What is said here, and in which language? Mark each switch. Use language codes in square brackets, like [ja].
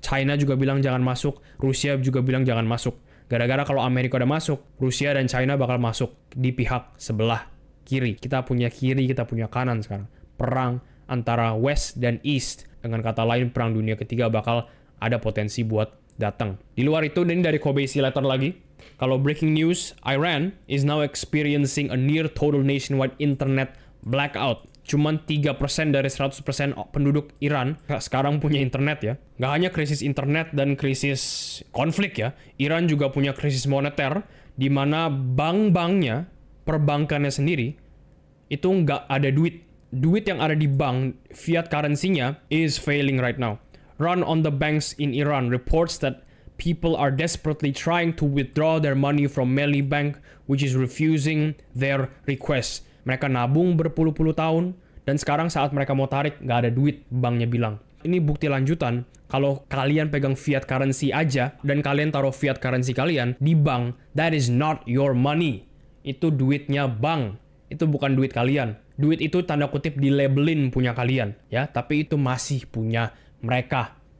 [id] China juga bilang jangan masuk, Rusia juga bilang jangan masuk. Gara-gara kalau Amerika udah masuk, Rusia dan China bakal masuk di pihak sebelah kiri. Kita punya kiri, kita punya kanan sekarang. Perang antara West dan East. Dengan kata lain, perang dunia ketiga bakal ada potensi buat datang. Di luar itu, ini dari Kobe Letter lagi. [en] Kalau breaking news, Iran is now experiencing a near total nationwide internet blackout. [id] Cuman 3% dari 100% penduduk Iran sekarang punya internet ya. Nggak hanya krisis internet dan krisis konflik ya. Iran juga punya krisis moneter, di mana bank-banknya, perbankannya sendiri, itu nggak ada duit. Duit yang ada di bank, fiat currency-nya, [en] is failing right now. Run on the banks in Iran reports that people are desperately trying to withdraw their money from Melli Bank, which is refusing their request. [id] Mereka nabung berpuluh-puluh tahun, dan sekarang saat mereka mau tarik, nggak ada duit, banknya bilang. Ini bukti lanjutan, kalau kalian pegang fiat currency aja, dan kalian taruh fiat currency kalian di bank, [en] that is not your money. [id] Itu duitnya bank, itu bukan duit kalian. Duit itu tanda kutip dilabelin punya kalian, ya, tapi itu masih punya mereka.